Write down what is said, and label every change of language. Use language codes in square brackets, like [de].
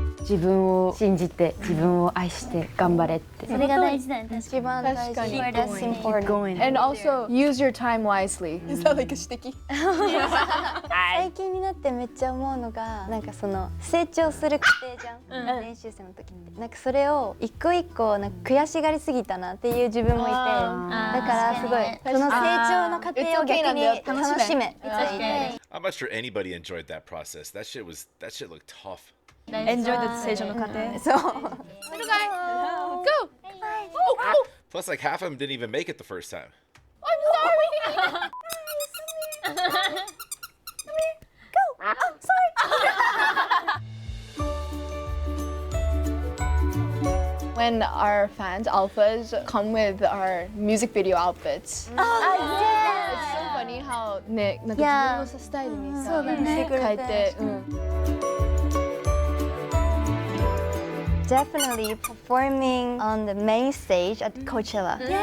[ja] 自分を信じて自分を愛して頑張れって。それが大事だよね。一番大事。 [en] That's important. Going. And also use your time wisely. Is that like a sticky? [ja] 最近になってめっちゃ思うのがなんかその成長する過程じゃん、練習生の時ってなんかそれを一個一個なんか悔しがりすぎたなっていう自分もいて、だからすごいその成長の過程を逆に楽しめって言いたい。 [en] I'm not sure anybody enjoyed that process. That shit looked tough. Enjoy the [ja] 成長の過程。そう。 [en] Little guy, go! Oh, Plus, like half of them didn't even make it the first time. I'm sorry. When our fans, alphas, come with our music video outfits. It's so funny how [ja] ね、なんか自分のさスタイルにさ、変えて、 [en] Definitely performing on the main stage at Coachella.